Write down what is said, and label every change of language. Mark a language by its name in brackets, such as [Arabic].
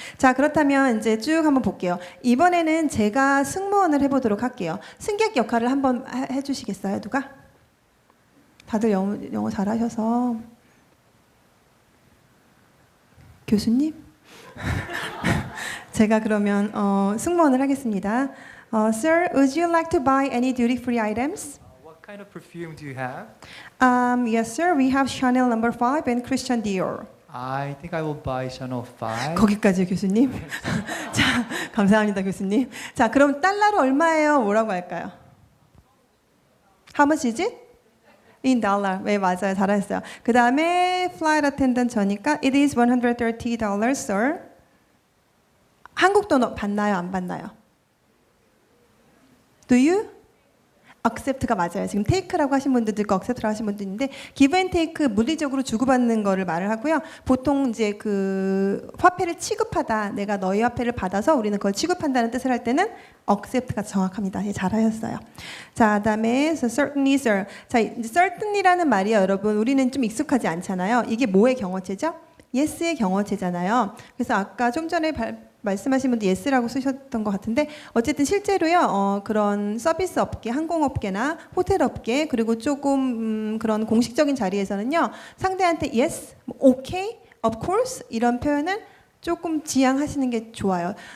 [Korean] 자, 그렇다면 이제 쭉 한번 볼게요. 이번에는 제가 승무원을 해보도록 할게요. 승객 역할을 한번 해주시겠어요, 누가? 다들 영어 잘하셔서. 교수님? 제가 그러면 승무원을 하겠습니다. [English] Sir, would you like to buy any duty-free items? What kind of perfume do you have? Yes, sir. We have Chanel No. 5 and Christian Dior. I think I will buy Chanel 5. [Korean] 거기까지요, 교수님. 자, 감사합니다, 교수님. 자, 그럼 달러로 얼마예요? 뭐라고 할까요? [English] How much is it? In dollar. [Korean] 네, 맞아요. 잘하셨어요. 그 다음에 [English] flight attendant [Korean] 저니까 [English] it is $130, sir. [Korean] 한국 돈 받나요? 안 받나요? [English] Do you? [Korean] accept가 맞아요. 지금 take라고 하신 분들도 있고 accept라고 하신 분도 있는데 give and take 물리적으로 주고받는 거를 말을 하고요. 보통 이제 그 화폐를 취급하다, 내가 너희 화폐를 받아서 우리는 그걸 취급한다는 뜻을 할 때는 accept가 정확합니다. 예, 잘하셨어요. 자, 그다음에 [English] so certainly, sir. [Korean] 자, 이제 certainly라는 말이요, 여러분. 우리는 좀 익숙하지 않잖아요. 이게 뭐의 경어체죠? yes의 경어체잖아요. 그래서 아까 좀 전에 말씀하신 분도 yes라고 쓰셨던 것 같은데 어쨌든 실제로요 그런 서비스 업계, 항공업계나 호텔업계 그리고 조금 그런 공식적인 자리에서는요 상대한테 yes, okay, of course 이런 표현을 조금 지양하시는 게 좋아요.